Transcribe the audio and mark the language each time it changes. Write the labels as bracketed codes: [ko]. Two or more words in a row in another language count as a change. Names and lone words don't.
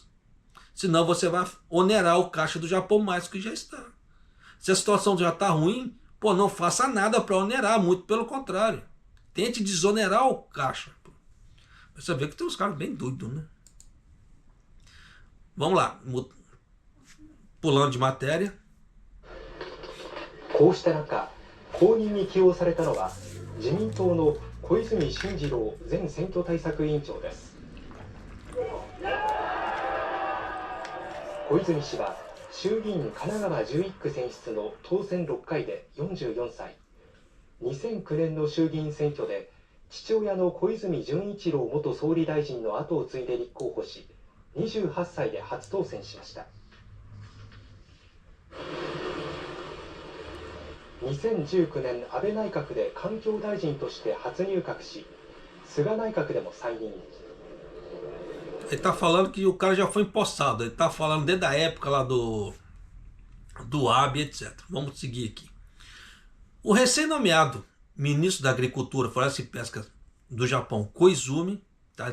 [pt] Senão você vai onerar o caixa do Japão mais do que já está. Se a situação já está ruim, não faça nada para onerar, muito pelo contrário. Tente desonerar o caixa. Você vê que tem uns caras bem doidos, né? Vamos lá. Pulando de matéria. [ja] こうした中、後任に起用されたのは自民党の小泉進次郎前選挙対策委員長です。小泉氏は衆議院神奈川11区選出の当選6回で44歳。2009年の衆議院選挙で父親の小泉純一郎元総理大臣の後を継いで立候補し、28歳で初当選しました。2019年安倍内閣で環境大臣として初入閣し、菅内閣でも再任。 [pt] Ele está falando que o cara já foi empossado. Ele está falando desde a época lá do Abe, etc. Vamos seguir aqui. O recém-nomeado ministro da Agricultura, Floresta e Pesca do Japão, Koizumi, tá?